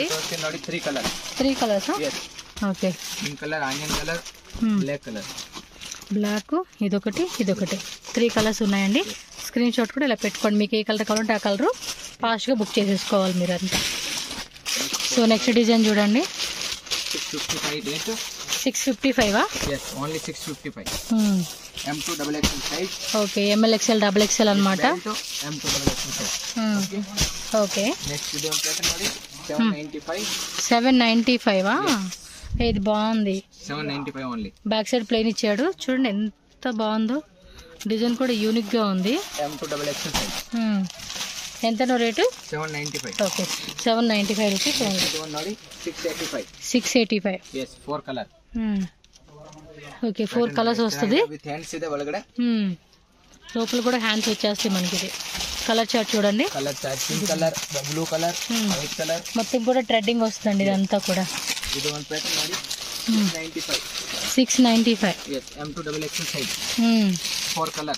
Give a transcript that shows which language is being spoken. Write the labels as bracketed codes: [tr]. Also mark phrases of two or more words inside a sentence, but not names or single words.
[en] 3 colours. Okay. pink colour, onion colour, black colour. [te] బ్లాక్, ఇదొకటి, ఇదొకటి, 3 కలర్స్ ఉన్నాయండి. [en] screen shot [te] కూడా ఇలా పెట్టుకోండి, మీకు ఏ కలర్ కావాలంటే ఆ కలరు ఫాస్ట్గా బుక్ చేసేసుకోవాలి మీరు అంతా. [en] so next design [te] చూడండి. 655. [en] yes only 655. M2XXL size. [te] ఓకే. MLXL XXL అన్నమాట. [en] M2XXL size. ఓకే. [te] నెక్స్ట్ ఇది ఒక ప్యాటర్న్ ನೋಡಿ 795. 795. ఇది బాగుంది. [en] 795 only. back side plain [te] ఇచ్చాడు, చూడండి ఎంత బాగుందో. డిజైన్ కూడా యూనిక్ గా ఉంది. [en] M2XXL size. [te] ఎంతనో రేటు? 795. [en] Okay, 795 rupees. 685. yes 4 colour. [te] ఓకే, 4 కలర్స్ వస్తుంది. [en] with hands [kn] ಇದೆ ಒಳಗಡೆ. [te] లోపల కూడా హ్యాండ్స్ వచ్చేస్తాయి మనకి. ఇది [en] colour chart [te] చూడండి. [en] colour chart pink colour, blue colour, white colour, [te] మొత్తం కూడా ట్రెడ్డింగ్ వస్తుంది ఇదంతా కూడా. ఇది [en] one pattern [te] ನೋಡಿ 695. 695. [en] yes M2XXL size. 4 colour.